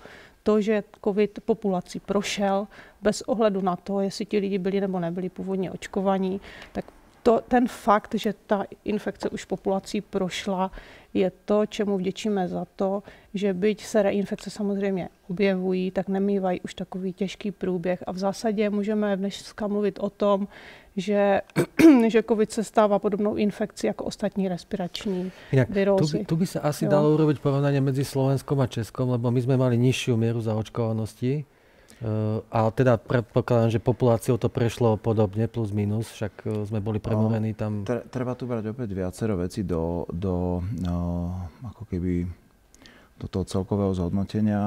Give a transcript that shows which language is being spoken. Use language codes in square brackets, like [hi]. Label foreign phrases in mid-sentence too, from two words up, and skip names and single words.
[cs] To, že COVID populací prošel bez ohledu na to, jestli ti lidi byli nebo nebyli původně očkovaní, tak ten fakt, že ta infekce už populací prošla, je to, čemu vděčíme za to, že byť se reinfekce samozřejmě objevují, tak nemývají už takový těžký průběh. A v zásadě můžeme dneska mluvit o tom, že COVID se stává podobnou infekcí jako ostatní respirační virózy. [sk] Tu by sa asi dalo urobiť porovnanie medzi Slovenskom a Českom, lebo my sme mali nižšiu mieru zaočkovanosti. Ale teda predpokladám, že populáciou to prešlo podobne, plus minus, však sme boli premorení tam. Treba tu brať opäť viacero vecí ako keby do toho celkového zhodnotenia.